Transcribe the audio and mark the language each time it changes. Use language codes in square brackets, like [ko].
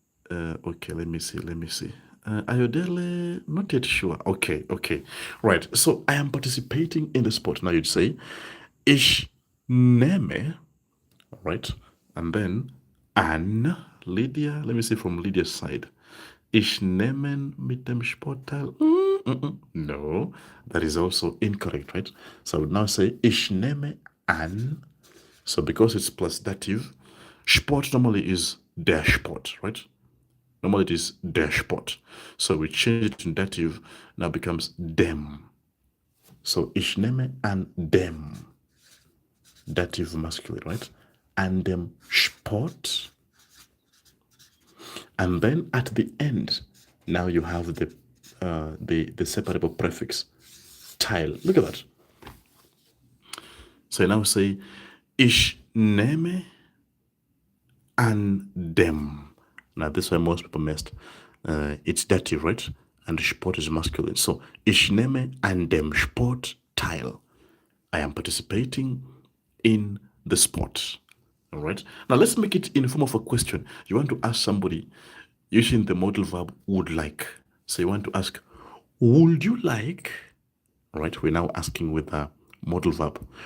[en] Okay, let me see. Ayodele, not yet sure. Okay. Right. So I am participating in the sport. Now you'd say, [de] ich nehme, [en] right? And then an, Lydia. Let me see from Lydia's side. [de] Ich nehme mit dem Sportteil. [en] No, that is also incorrect, right? So I would now say, [de] ich nehme an. [en] So because it's plus dative, Sport normally is der Sport, right? Normally it is der Sport. So we change it to dative, now becomes dem. [de] So ich nehme an dem. [en] Dative masculine, right? [de] An dem Sport. [en] And then at the end, now you have the separable prefix Teil. Look at that. So now say [de] ich nehme an dem. [en] Now this is why most people missed. It's dative, right? And the Sport is masculine. [de] So ich nehme an dem Sport teil. [en] I am participating in the sport. All right. Now let's make it in the form of a question. You want to ask somebody using the modal verb would like. So you want to ask, would you like? All right. We're now asking with a modal verb.